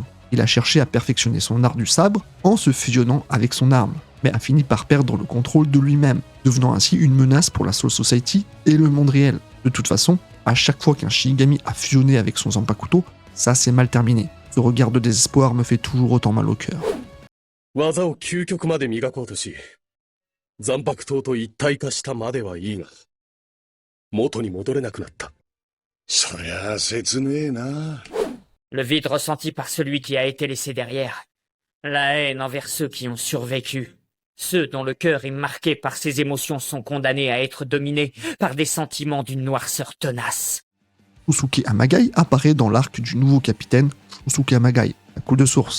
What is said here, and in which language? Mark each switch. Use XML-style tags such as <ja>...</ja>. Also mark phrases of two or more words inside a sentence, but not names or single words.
<fr>Il a cherché à perfectionner son art du sabre en se fusionnant avec son arme, mais a fini par perdre le contrôle de lui-même, devenant ainsi une menace pour la Soul Society et le monde réel. De toute façon, à chaque fois qu'un Shinigami a fusionné avec son Zanpakuto, ça s'est mal terminé. Ce regard de désespoir me fait toujours autant mal au cœur.</fr> <ja>技を究極まで磨こうとし、残白刀と一体化したまではいいが、元に戻れなくなった。そりゃあ切ねえな。</ja> <fr>Le vide ressenti par celui qui a été laissé derrière. La haine envers ceux qui ont survécu. Ceux dont le cœur est marqué par ces émotions sont condamnés à être dominés par des sentiments d'une noirceur tenace. Shusuke Amagai apparaît dans l'arc du nouveau capitaine Shusuke Amagai, à coup de source.</fr>